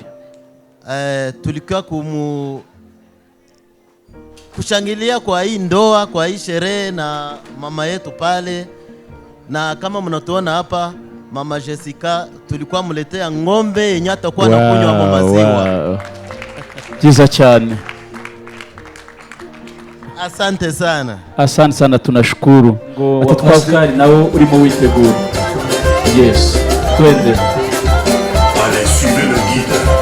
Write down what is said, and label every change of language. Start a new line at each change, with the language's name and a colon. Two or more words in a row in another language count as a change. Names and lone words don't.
Swahili: Tulikuwa kushangilia kwa hii ndoa, kwa hii sherehe na mama yetu pale, na kama mnatuona hapa mama Jessica tulikuwa muletea ng'ombe yenye atakuwa anakunywa maziwa.
Kinyarwanda: Byiza cyane.
Swahili: Asante sana. Asante sana, tunashukuru.
Kinyarwanda: Ati Pascal nawe urimo witegura.
Swahili: Yes. Twende.
French: Allez, suivez le guide.